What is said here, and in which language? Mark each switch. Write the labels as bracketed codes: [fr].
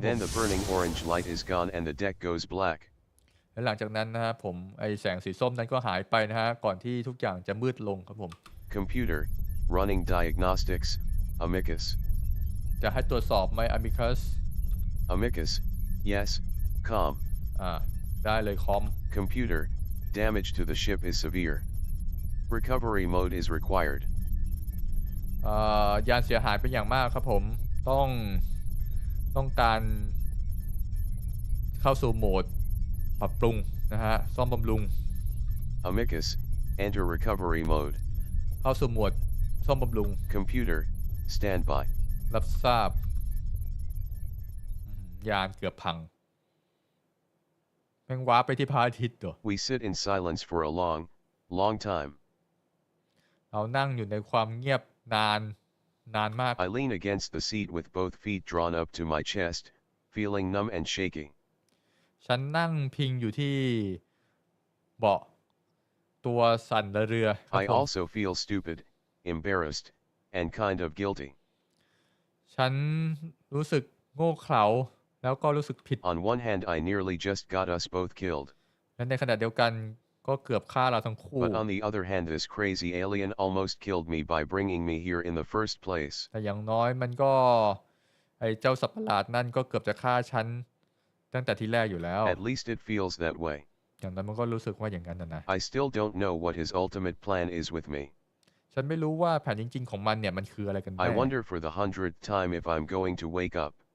[en] And then the burning orange light is gone and the deck goes black. [th] และหลังจากนั้นนะครับผมไอแสงสีส้มนั้นก็หายไปนะฮะก่อนที่ทุกอย่างจะมืดลงครับผม [en] Computer, running diagnostics, amicus. [th] จะให้ตรวจสอบไหม amicus [en] Amicus, yes, com. [th] ได้เลยคอม [en] Computer, damage to the ship is severe. Recovery mode is required. [th] ยานเสียหายเป็นอย่างมากครับผมต้องการเข้าสู่โหมดปรับปรุงนะฮะซ่อมบำรุง [en] Amicus, enter recovery mode. [th] เข้าสู่โหมดซ่อมบำรุง [en] Computer, stand by. [th] รับทราบยานเกือบพังแม่งว้าไปที่พระอาทิตย์เหรอ [en] We sit in silence for a long time. [th] เรานั่งอยู่ในความเงียบนานมาก [en] I lean against the seat with both feet drawn up to my chest, feeling numb and shaking. [th] ฉันนั่งพิงอยู่ที่เบาะตัวสั่นระเรือครับ [en] I [th] ผม [en] also feel stupid, embarrassed, and kind of guilty. [th] ฉันรู้สึกโง่เขลาแล้วก็รู้สึกผิด [en] On one hand, I nearly just got us both killed. [th] และในขณะเดียวกันก็เกือบฆ่าเราทั้งคู่ [en] But on the other hand, this crazy alien almost killed me by bringing me here in the first place. [th] แต่อย่างน้อยมันก็ไอ้เจ้าสัตว์ประหลาดนั่นก็เกือบจะฆ่าฉันตั้งแต่ที่แรกอยู่แล้ว [en] At least it feels that way. [th] อย่างนั้นมันก็รู้สึกว่าอย่างนั้นนะ [en] I still don't know what his ultimate plan is with me. [th] ฉันไม่รู้ว่าแผนจริงๆของมันเนี่ยมันคืออะไรกันแน่ [en] I wonder for the 100th time if I'm going to wake up.